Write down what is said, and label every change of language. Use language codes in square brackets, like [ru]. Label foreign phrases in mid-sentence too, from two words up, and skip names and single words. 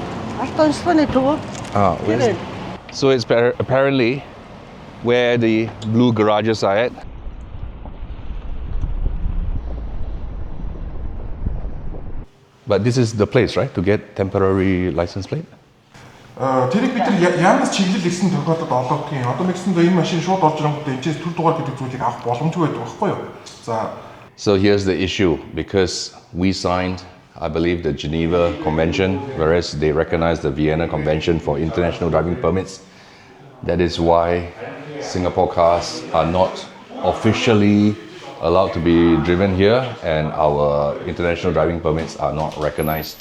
[en] Where's it? So it's apparently where the blue garages are at. But this is the place, right, to get temporary license plate? [mn] тэрийг бид нар яамаас чиглэл гэсэн тохиолдолд одоогийн одоо нэгсэндээ энэ машин шууд орж ирэнгүүт энэ төр дугаар гэдэг зүйлийг авах боломжгүй байдаг байхгүй юу? За [en] So here's the issue, because we signed, I believe, the Geneva Convention, whereas they recognize the Vienna Convention for international driving permits. That is why Singapore cars are not officially allowed to be driven here, and our international driving permits are not recognized.